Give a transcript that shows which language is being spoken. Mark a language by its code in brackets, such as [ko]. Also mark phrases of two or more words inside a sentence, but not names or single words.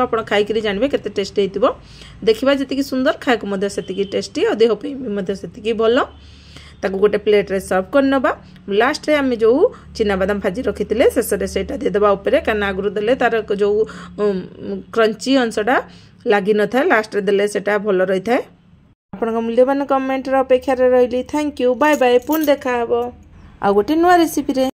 [or] ଆପଣ ଖାଇ କରି ଜାଣିବେ କେତେ ଟେଷ୍ଟି ହେଇଥିବ ଦେଖିବା ଯେତିକି ସୁନ୍ଦର ଖାଏ କୁ ମଧ୍ୟ ସେତିକି ଟେଷ୍ଟି ଔର ଦେହ ପେ ମଧ୍ୟ ସେତିକି ଭଲ ତାକୁ ଗୋଟେ ପ୍ଲେଟ ରେ ସର୍ଭ କର ନେବା ଲାଷ୍ଟ ରେ ହମ ଯୋ ଚିନା ବାଦାମ ଭାଜି ରଖିଥିଲେ ଶେଷ ରେ ସେଟା ଦେ ଦେବା ଉପର କାନା ଆଗରୁ ଦେଲେ ତାର ଯୋ କ୍ରଞ୍ଚି ଅଂଶଟା ଲାଗି ନ ଥା ଲାଷ୍ଟ ରେ ଦେଲେ ସେଟା ଭଲ ରହି ଥାଏ ଆପଣ ମୂଲ୍ୟବାନ କମେଣ୍ଟ ରେ ଅପେକ୍ଷା ରେ ରହିଲି [en] thank you bye bye [or] ପୁଣି ଦେଖା ହେବ ଆଉ ଗୋଟେ ନୂଆ ରେସିପି ରେ।